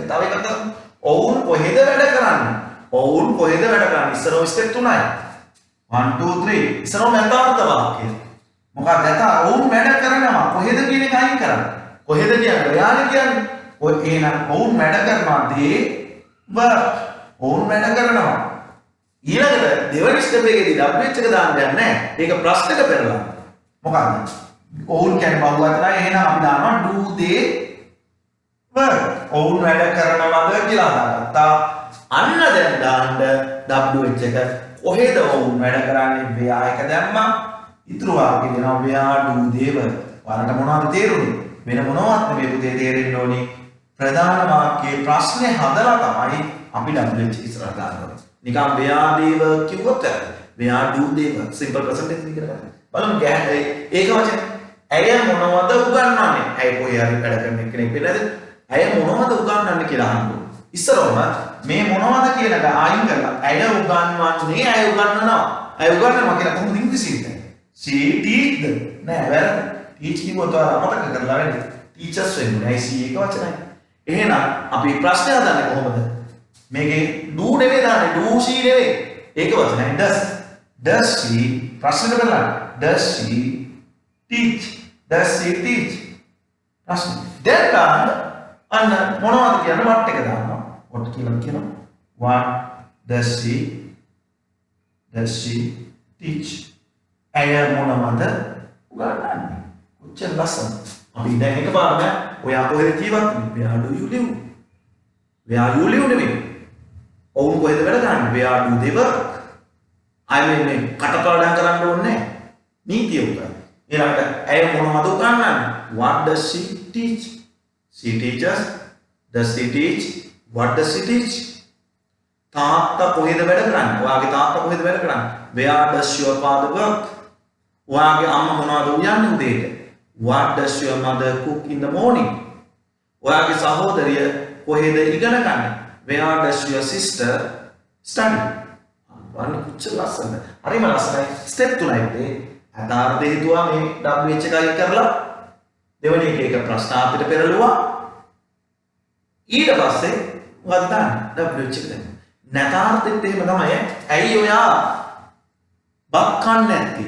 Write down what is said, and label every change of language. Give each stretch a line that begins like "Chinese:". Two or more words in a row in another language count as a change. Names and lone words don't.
Sinhala: තව එකක් තමයි ඔවුන් කොහෙද වැඩ කරන්නේ? ඔවුන් කොහෙද වැඩ කරන්නේ? ඉස්සරෝ ස්ටෙප් තුනයි. 1 2 3 ඉස්සරෝ යථාර්ථ වාක්‍යය. මොකක්ද යථා ඔවුන් වැඩ කරනවා කොහෙද කියන එක අයින් කරන්න. කොහෙද කියන්නේ? එයානේ කියන්නේ. ඔය එහෙනම් ඔවුන් වැඩ කරනවා
English: they work.
Sinhala: ඔවුන් වැඩ කරනවා. ඊළඟට දෙවනි ස්ටෙප් එකේදී WH එක දාන්න දෙයක් නැහැ. ඒක ප්‍රශ්නෙට පෙරලා. මොකක්ද? ඔවුන් කියන්නේ බහුවචනයි. එහෙනම් අපි දානවා
English: do they work.
Sinhala: ඔවුන් වැඩ කරනවද කියලා දාගත්තා. අන්න දැන් දාන්න WH එක කොහෙද ඔවුන් වැඩ කරන්නේ? where එක දැම්මා. ඉතුරු වාක්‍ය දෙනවා
English: where do they work.
Sinhala: ඔයාලට මොනවද තේරුනේ? වෙන මොනවත් නෙමෙයි පුතේ තේරෙන්න ඕනේ. ප්‍රධාන වාක්‍යයේ ප්‍රශ්නේ හදලා තමයි අපි WH ඉස්සරහ දාන්නේ.
English: නිකන් where they work කිව්වොත් where do they work simple present tense
Sinhala: කියලා ගන්න. බලමු ඒක වචනේ. ඇය මොනවද උගන්වන්නේ? ඇය කොහේ හරි වැඩ කරන කෙනෙක් වෙන්නද? ඇය මොනවද උගන්වන්නේ කියලා අහන්න. ඉස්සරවම මේ මොනවද කියන එක අයින් කරලා ඇය උගන්වන්නේ ඇය උගන්වනවා. ඇය උගන්වනවා කියලා කොහොමද ඉංග්‍රීසියෙන් කියන්නේ?
English: she teach them.
Sinhala: නෑ වැරදි. teach කිව්වොත් ඔයාලා අමතක කරලා වෙන්නේ. teachers වෙන්නේ.
English: I see
Sinhala: එක වචනයි. එහෙනම් අපි ප්‍රශ්නය හදන්නේ කොහොමද? මේකේ do නෙවෙයි දාන්නේ.
English: do she
Sinhala: නෙවෙයි. ඒක වචනයි does.
English: does she
Sinhala: ප්‍රශ්නෙට බලන්න.
English: does she teach? does she teach?
Sinhala: ප්‍රශ්න. දැන් දාන්න අන්න මොනවද කියන්නේ what එක දානවා. what කියලා කියනවා.
English: what does she teach?
Sinhala: ඇය මොනවද උගන්වන්නේ? කොච්චර ලස්සනද? අපි දැන් එකපාරම ඔයා කොහෙද ජීවත් වෙන්නේ?
English: where do you live? where you live
Sinhala: නෙමෙයි. ඔවුන් කොහෙද වැඩ කරන්නේ?
English: where do they work? I mean
Sinhala: මේ කටපාඩම් කරන්න ඕනේ නැහැ. නීතිය උගන්වන්න. ඊළඟට ඇය මොනවද උගන්වන්නේ?
English: what does she teach? she teaches. does she teach? what does she teach?
Sinhala: තාත්තා කොහෙද වැඩ කරන්නේ? ඔයාගේ තාත්තා කොහෙද වැඩ කරන්නේ?
English: where does your father work?
Sinhala: ඔයාගේ අම්මා මොනවද උයන්නේ උදේට?
English: what does your mother cook in the morning?
Sinhala: ඔයාගේ සහෝදරිය කොහෙද ඉගෙන ගන්නේ?
English: where does your sister study?
Sinhala: අන්න කොච්චර ලස්සනද? හරිම ලස්සනයි. ස්ටෙප් තුනයි මේ. අදාර්ථ හේතුවා මේ WH එකයි කරලා දෙවෙනි එක ප්‍රශ්නාර්ථයට පෙරළුවා. ඊට පස්සේ මොකද දාන්නේ? WH එක දැම්මා. නැතාර්ථෙත් එහෙම තමයි. ඇයි ඔයා බත් කන්නේ නැත්තේ?